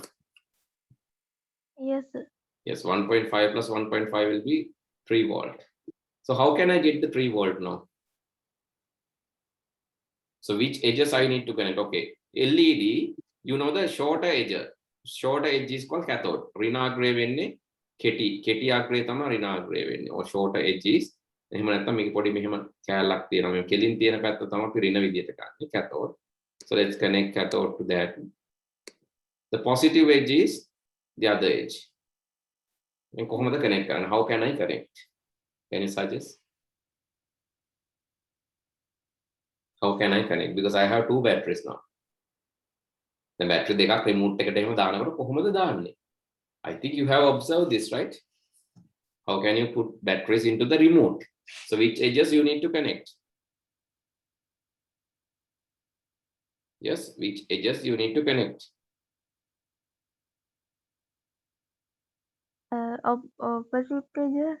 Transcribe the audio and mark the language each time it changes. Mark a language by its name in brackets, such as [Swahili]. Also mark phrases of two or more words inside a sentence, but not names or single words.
[English] Yes, sir. Yes, 1.5 plus 1.5 will be 3 volt. So how can I get the 3 volt now? So which edges I need to connect? Okay, LED, you know the shorter edge. Shorter edge is called cathode. [Sinhala] ඍණාග්‍රය වෙන්නේ කෙටි ආග්‍රය තමයි ඍණාග්‍රය වෙන්නේ. [English] Or shorter edges. [Sinhala] එහෙම නැත්නම් මේක පොඩි මෙහෙම කෑල්ලක් තියෙනවා. මේ කෙලින් තියෙන පැත්ත තමයි අපි ඍණ විදියට ගන්න cathode. [English] So let's connect cathode to that. The positive edge is the other edge. [Sinhala] And කොහොමද connect කරන්නේ? [English] How can I connect? Can you suggest? How can I connect? Because I have two batteries now. The battery [Sinhala] දෙකක් remote එකට එහෙම දානකොට කොහොමද දාන්නේ? [English] I think you have observed this, right? How can you put batteries into the remote? So which edges you need to connect? Yes, which edges you need to connect? Opposite edges.